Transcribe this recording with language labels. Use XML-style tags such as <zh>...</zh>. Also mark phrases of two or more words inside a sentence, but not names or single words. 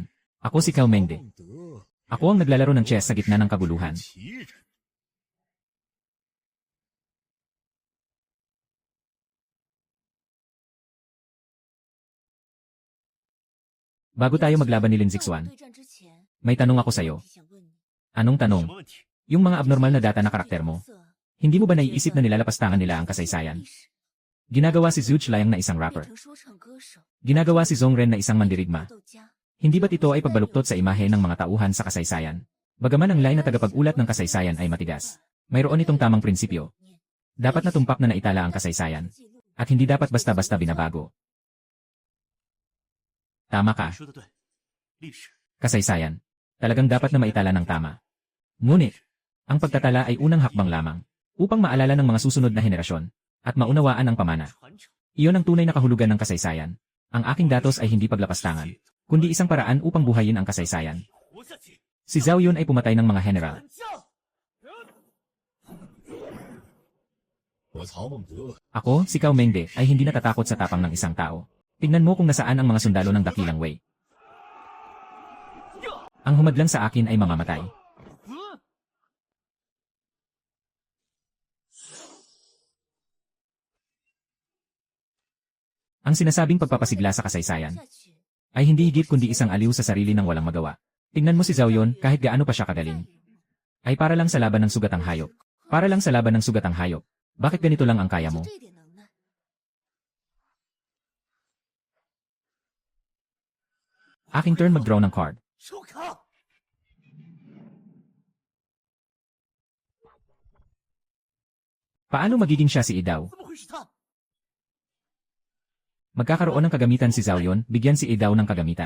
<tl>Ako si Cao Mengde.</tl> <zh>孟德</zh> <tl>Ako ang naglalaro ng chess sa gitna ng kaguluhan.</tl> <zh>奇人，</zh> <tl>Bago tayo maglaban ni Lin Zixuan,</tl> <zh>对战之前，</zh> <tl>may tanong ako sa'yo.</tl> <zh>想问你，</zh> <tl>Anong</tl> <zh>什</zh> <tl>tanong?</tl> <zh>么问题？</zh> <tl>Yung mga abnormal na data na karakter mo,</tl> <zh>色</zh> <tl>hindi mo ba naiisip na nilalapastangan nila ang kasaysayan?</tl> <zh>历史</zh> <tl>Ginagawa si Zhu Layang na isang</tl> <zh>变</zh> <tl>rapper.</tl> <zh>成说唱歌手，</zh> <tl>Ginagawa si Zhong Ren na isang mandirigma.</tl> <zh>豆家，</zh> <tl>Hindi ba't ito ay pagbaluktot sa imahe ng mga tauhan sa kasaysayan? Bagaman ang line na tagapag-ulat ng kasaysayan ay matigas, mayroon itong tamang prinsipyo. Dapat na tumpak na naitala ang kasaysayan, at hindi dapat basta-basta binabago. Tama ka,</tl> <zh>你说的对，历史</zh> <tl>kasaysayan. Talagang dapat na maitala ng tama. Ngunit, ang pagtatala ay unang hakbang lamang, upang maalala ng mga susunod na henerasyon, at maunawaan ang pamana.</tl> <zh>传承。</zh> <tl>Iyon ang tunay na kahulugan ng kasaysayan. Ang aking datos ay hindi paglapastangan, kundi isang paraan upang buhayin ang kasaysayan.</tl> <zh>活下去，</zh> <tl>Si Zhao Yun ay pumatay ng mga general.</tl> <zh>战将。我曹孟德</zh> <tl>Ako, si Cao Mengde, ay hindi natatakot sa tapang ng isang tao. Tingnan mo kung nasaan ang mga sundalo ng dakilang Wei. Ang humadlang sa akin ay mamamatay. Ang sinasabing pagpapasigla sa kasaysayan</tl> <zh>下去，</zh> <tl>ay hindi higit kundi isang aliw sa sarili ng walang magawa. Tingnan mo si Zhao Yun, kahit gaano pa siya kagaling, ay para lang sa laban ng sugatang hayop. Para lang sa laban ng sugatang hayop. Bakit ganito lang ang kaya mo?</tl> <zh>就这点能耐，</zh> <tl>Aking turn mag-draw ng card.</tl> <zh>抽卡，</zh> <tl>Paano magiging siya si Idaw?</tl> <zh>怎么会是他？</zh> <tl>Magkakaroon ng kagamitan si Zhao Yun, bigyan si Idaw ng kagamitan.</tl>